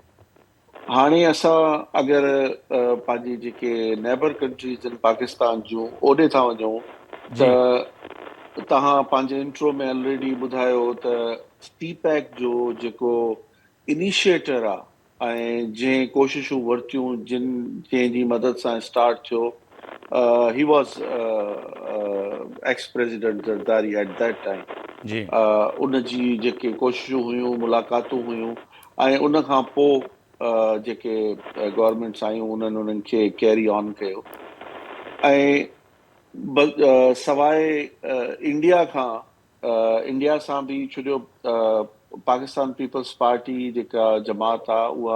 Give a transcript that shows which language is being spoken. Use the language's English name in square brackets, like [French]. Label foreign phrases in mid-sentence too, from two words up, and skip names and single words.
[Sindhi] हाणे असां अगरि पंहिंजी जेके [English] neighbour countries [Sindhi] आहिनि पाकिस्तान जूं ओॾे था वञूं जी त तव्हां पंहिंजे इंट्रो में ऑलरेडी ॿुधायो त सीपैक जो जेको इनिशिएटर आहे ऐं जंहिं कोशिशूं वरितियूं जंहिंजी मदद सां स्टार्ट थियो [English] he was ex president Zardari at that time. [Sindhi] जी उन जी जेके कोशिशूं हुयूं, मुलाक़ातूं हुयूं ऐं उन खां पोइ जेके गवर्नमेंट्स आयूं उन्हनि खे [English] carry on [Sindhi] कयो ऐं सवाइ इंडिया खां इंडिया सां बि छो जो पाकिस्तान पीपल्स पार्टी जेका जमात आहे